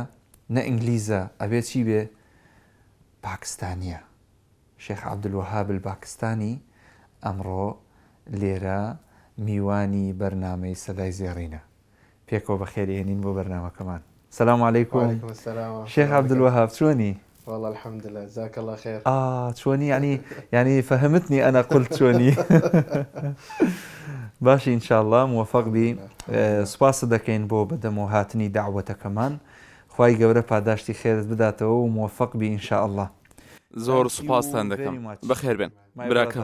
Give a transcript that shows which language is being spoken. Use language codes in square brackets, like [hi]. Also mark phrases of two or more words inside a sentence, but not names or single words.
[ckb] نە ئینگلیزە، ئەبێت چی بێ؟ پاکستانیە. شێخ عەبدولوەهاب الپاکستانی ئەمڕۆ لێرە میوانی بەرنامەی سەدای زێڕینە. پێکەوە بەخێرهێنین بۆ بەرنامەکەمان. [ar] سلام عەلەیکوم [ckb] شێخ عەبدولوەهاب، چۆنی؟ [ar] والله الحمد لله، جزاك الله خير. [ckb] چۆنی؟ [ar] ینی فەهمتنی ئەنا قولت [ckb] چۆنی؟ باشی، ئینشاءالله موفق بی. سوپاس دەکەین بۆ بەدەم و هاتنی داوەتەکەمان. خوای گەورە پاداشتی خێرت بداتەوە و موفق بی ئینشاءالله. زۆر سوپاسان دەکەم. بەخێر بێن براکەم.